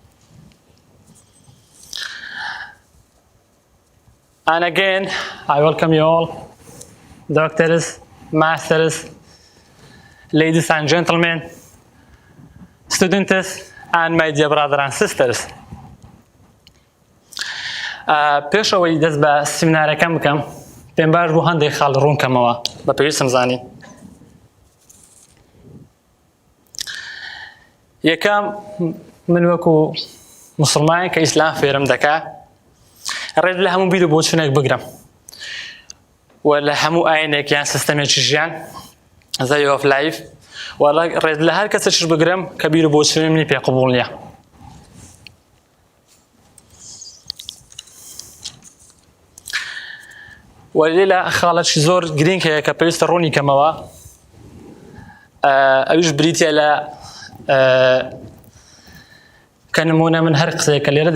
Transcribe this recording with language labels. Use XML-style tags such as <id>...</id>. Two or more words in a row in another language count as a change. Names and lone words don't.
<en>And again, I welcome you all, doctors, masters, ladies and gentlemen, students, and my dear brothers and sisters.</en> <ckb>پێشەوەی دەست بە سیمینارەکەم بکەم پێم باش بوو هەندێک خاڵ ڕوونکەمەوە بە پێویستم زانی. یەکەم من وەکو مسلمان کە ئیسلام فێرم دەکا ڕێت لە هەموو بیر و بۆچوونێک بگرم و لە هەموو ئاینێک یان سیستەمێکی ژیان</ckb> <en>way of life</en> <ckb>و ڕێت لە هەر کەسێکش بگرم کە بیر و بۆچوونی منی پێ قبوڵ نییە. وەلی لە خاڵەتی زۆر گرنگ هەیە کە پێویستە ڕوونی کەمەوە ئەویش بریتە لە کە نمونە من هەر قسەیەکە لێرە</ckb>